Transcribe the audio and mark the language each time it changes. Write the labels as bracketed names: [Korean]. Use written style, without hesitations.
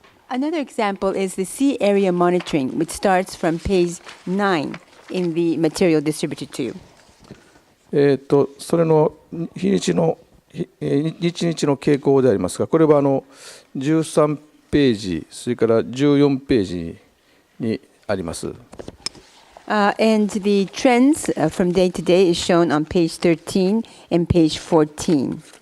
[English] Another example is the sea area monitoring, which starts from page 9 in the material distributed to you. [Japanese] それの日にちの傾向でありますが、これは13ページ、それから14ページにあります。 [English] And the trends from day to day is shown on page 13 and page 14.